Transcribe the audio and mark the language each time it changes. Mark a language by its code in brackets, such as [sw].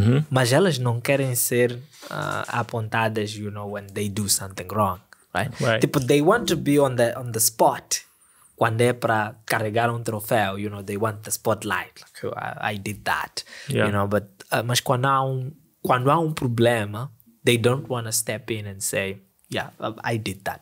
[pt] Mas elas não querem ser apontadas, when they do something wrong. [en] Right? Tipo, they want to be on the spot. [pt] Quando é para carregar um troféu, they want the spotlight. [en] Like, I did that. But mas quando há um problema, they don't want to step in and say, I did that.